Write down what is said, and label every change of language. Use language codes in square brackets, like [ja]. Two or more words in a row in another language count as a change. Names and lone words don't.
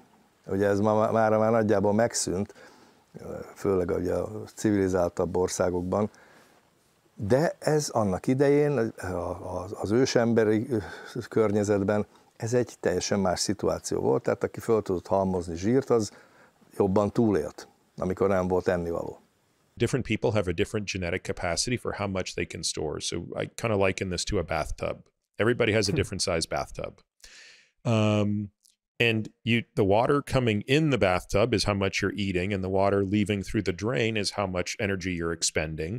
[hu] Ugye ez már nagyjából megszűnt, főleg ugye a civilizáltabb országokban, de ez annak idején, az ősemberi környezetben ez egy teljesen más szituáció volt, tehát aki föl tudott halmozni zsírt, az jobban túlélt, amikor nem volt ennivaló. [en] Different people have a different genetic capacity for how much they can store. So I kind of liken this to a bathtub. Everybody has a different size bathtub. And the water coming in the bathtub is how much you're eating, and the water leaving through the drain is how much energy you're expending.